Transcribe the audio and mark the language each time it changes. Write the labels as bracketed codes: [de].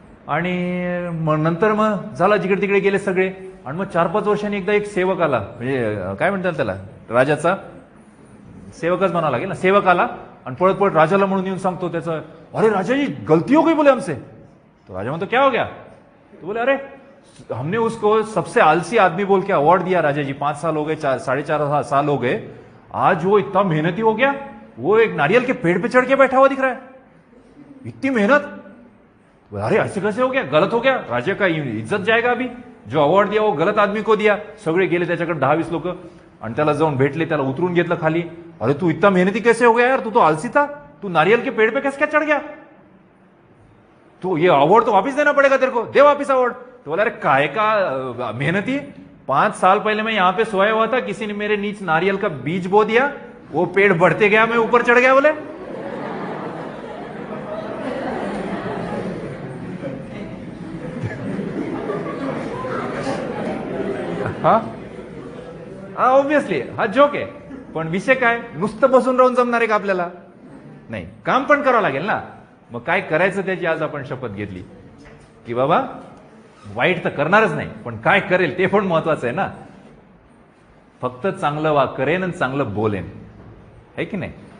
[mr] आणि मग नंतर मग झाला, जिकडे तिकडे गेले सगळे. आणि मग 4-5 वर्षांनी एकदा एक सेवक आला, म्हणजे काय म्हणतात त्याला, राजाचा सेवकच म्हणावं लागेल ना. सेवक आला आणि पळत पळत राजाला म्हणून येऊन सांगतो त्याचं, [hi] अरे राजा जी गलती हो गई बोले हमसे. तो राजा म्हणतो क्या हो गया? तो बोले अरे हमने उसको सबसे आलसी आदमी बोल के अवार्ड दिया राजा जी. 5 साल हो गए, 4.5 साल हो गए. आज वो इतना मेहनती हो गया, वो एक नारियल के पेड़ पे चढ़ के बैठा हुआ दिख रहा है. इतनी मेहनत. अरे ऐसे कैसे हो गया, गलत हो गया, राजा का इज्जत जाएगा अभी. जो अवॉर्ड दिया वो गलत आदमी को दिया. [mr] सगळे गेले त्याच्याकडे 10-20 लोक आणि त्याला जाऊन भेटले, त्याला उतरून घेतलं खाली. [hi] अरे तू इतना मेहनती कैसे हो गया यार, तू तो आलसी था, तू नारियल के पेड़ पे कैसे क्या चढ़ गया, तो ये अवार्ड तो वापस देना पड़ेगा तेरे को, दे वापस अवार्ड. तो बोला अरे काय का मेहनती, 5 साल पहले मैं यहाँ पे सोया हुआ था, किसी ने मेरे नीच नारियल का बीज बो दिया, वो पेड़ बढ़ते गया, मैं ऊपर चढ़ गया. [mr] बोले हा ऑब्विसली हा जोक आहे. पण विषय काय, नुसतं बसून राहून जमणार आहे का आपल्याला? नाही, काम पण करावं लागेल ना. मग काय करायचं त्याची आज आपण शपथ घेतली की बाबा वाईट तर करणारच नाही, पण काय करेल ते पण महत्वाचं आहे ना. फक्त चांगलं करेन आणि चांगलं बोलेन, है की नाही.